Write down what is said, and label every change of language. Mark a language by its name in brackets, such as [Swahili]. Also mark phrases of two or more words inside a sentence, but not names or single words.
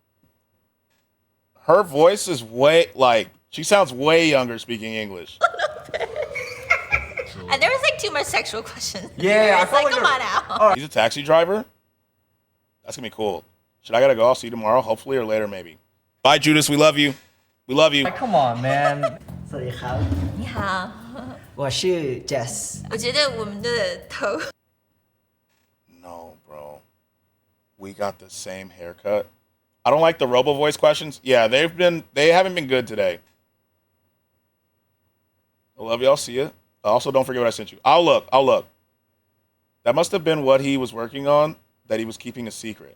[English] Her voice is way, like, she sounds way younger speaking English. And there was like too much sexual questions. Yeah, I It's felt like, like come on now. He's a taxi driver? That's gonna be cool. Should I gotta go? I'll see you tomorrow, hopefully, or later maybe. Bye, Judas. We love you. We love you. Come on, man. [Thai] สวัสดีครับ [Chinese] 你好，我是 Jess 我觉得我们的头 [English] No, bro. We got the same haircut. I don't like the robo voice questions. Yeah, they haven't been good today. I love y'all. See ya. Also, don't forget what I sent you. I'll look. That must have been what he was working on that he was keeping a secret.